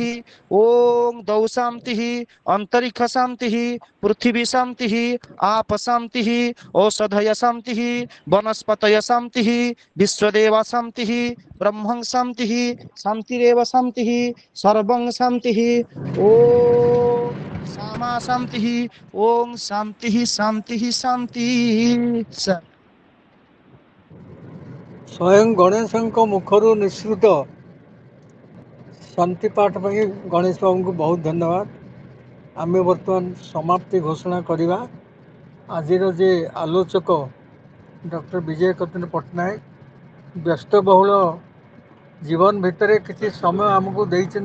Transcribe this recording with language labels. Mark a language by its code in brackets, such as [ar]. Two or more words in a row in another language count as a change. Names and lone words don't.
[sa] ओम दौ शांति अंतरिक्ष शांति पृथ्वी शांति आप शांति औषधय शांति वनस्पतय शांति विश्वदेव शांति ब्रह्मं शांति शांतिरेव शांति सर्वं शांति। ओम सामा शांति। ओम शांति शांति शांति। सर [or] स्वयं गणेशଙ୍କ मुखରୁ ନିଃସୃତ ଶାନ୍ତି ପାଠ ପାଇଁ ଗଣେଶ ବାବୁଙ୍କୁ ବହୁତ ଧନ୍ୟବାଦ। ଆମେ ବର୍ତ୍ତମାନ ସମାପ୍ତି ଘୋଷଣା କରିବା। ଆଜିର ଯେ ଆଲୋଚକ ଡକ୍ଟର ବିଜୟ କେତନ ପଟ୍ଟନାୟକ ବ୍ୟସ୍ତବହୁଳ ଜୀବନ ଭିତରେ କିଛି ସମୟ ଆମକୁ ଦେଇଛନ୍ତି।